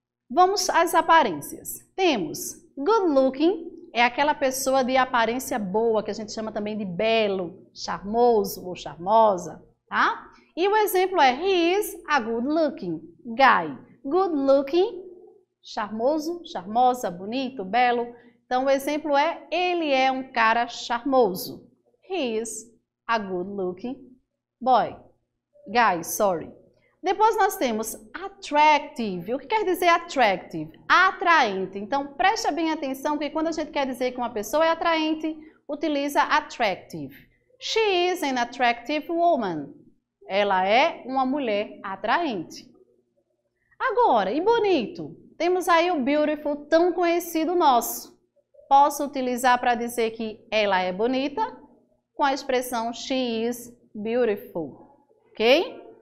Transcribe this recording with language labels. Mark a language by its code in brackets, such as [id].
[pt] Vamos às aparências. Temos good looking, é aquela pessoa de aparência boa, que a gente chama também de belo, charmoso ou charmosa, tá? E o exemplo é [en] he is a good looking guy. [pt] Good looking, charmoso, charmosa, bonito, belo. Então, o exemplo é, ele é um cara charmoso. [en] He is a good looking boy. Guy, sorry. [pt] Depois nós temos attractive. O que quer dizer attractive? Atraente. Então, preste bem atenção que quando a gente quer dizer que uma pessoa é atraente, utiliza attractive. [en] She is an attractive woman. [pt] Ela é uma mulher atraente. Agora, e bonito? Temos aí o beautiful, tão conhecido nosso. Posso utilizar para dizer que ela é bonita com a expressão [en] she is beautiful. [pt] Ok?